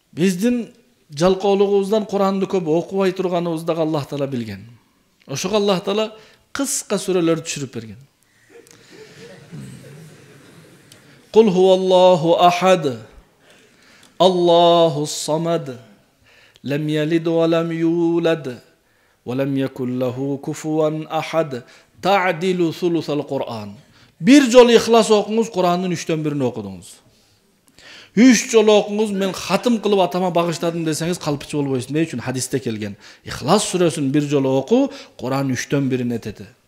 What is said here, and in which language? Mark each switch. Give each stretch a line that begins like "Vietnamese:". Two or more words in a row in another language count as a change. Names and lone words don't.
Kyrgyz: Биздин жалкоолугубуздан Куранды көп окубай турганыбызды дагы Аллах Таала билген. Ошого Аллах Таала кыска сүрөлөр түшүрүп берген.
Arabic: قل هو الله أحد، الله الصمد، لم يلد ولم يولد، ولم يكن له كفوا أحد, تعدل ثلث القرآن.
Kyrgyz: Bir жолу ихлас окуңуз, Курандын 3/1 окудуңуз. 3 жолу окуңуз, мен хатым кылып атама багыштадым десеңиз калпычы болбойсуң. Эмне үчүн? Хадисте келген. Ихлас сүрөсүн 1 жолу оку, Куран 3/1 этети.